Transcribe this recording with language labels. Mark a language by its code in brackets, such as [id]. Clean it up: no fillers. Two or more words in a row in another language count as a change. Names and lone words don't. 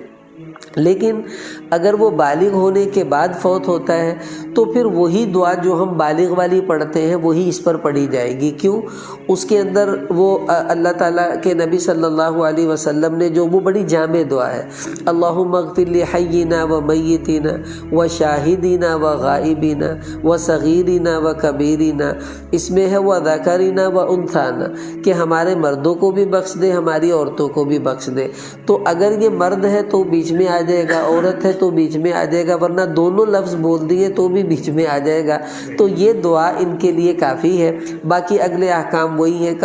[ur] لیکن اگر وہ بالغ ہونے کے بعد فوت ہوتا ہے تو پھر وہی دعا جو ہم بالغ والی پڑھتے ہیں وہی اس پر پڑھی جائے گی۔ کیوں؟ اس کے اندر وہ اللہ تعالیٰ کے نبی [ar] صلی اللہ علیہ وسلم [ur] نے جو وہ بڑی جامع دعا ہے، [ar] اللہم اغفر لحینا و میتینا و شاہدینا و غائبینا و صغیرنا و کبیرنا، [ur] اس میں ہے [ar] و ذکرنا و انثانا، [ur] کہ ہمارے مردوں کو بھی بخش دے، ہماری عورتوں کو بھی بخش دے۔ تو اگر یہ مرد ہے تو بیچ میں آ جائے گا، عورت ہے تو بیچ میں آ جائے گا، ورنہ دونوں لفظ بول دیے تو بھی بیچ میں آ جائے گا۔ تو یہ دعا ان کے لیے کافی ہے، باقی اگلے احکام وہی ہیں۔